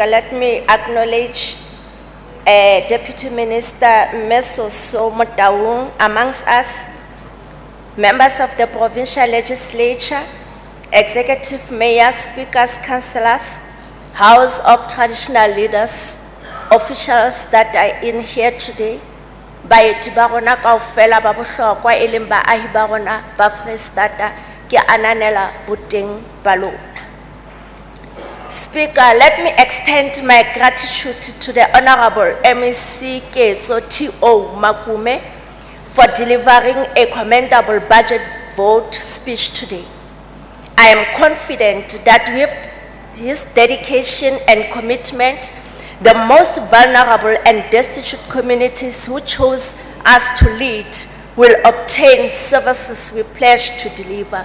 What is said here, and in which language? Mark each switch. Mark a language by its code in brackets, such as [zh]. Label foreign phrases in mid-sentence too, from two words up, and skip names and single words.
[en] Let me acknowledge Deputy Minister Mesoso Motaung amongst us, members of the Provincial Legislature, Executive Mayors, Speakers, Councillors, House of Traditional Leaders, officials that are in here today, [st] baeti ba rona kaofela ba bohlokwa e leng baahi ba rona ba Freistata, ke ananela boteng ba lona. [en] Speaker, let me extend my gratitude to the Honorable MEC Ketso T.O. Makume for delivering a commendable budget vote speech today. I am confident that with his dedication and commitment, the most vulnerable and destitute communities who chose us to lead will obtain services we pledge to deliver.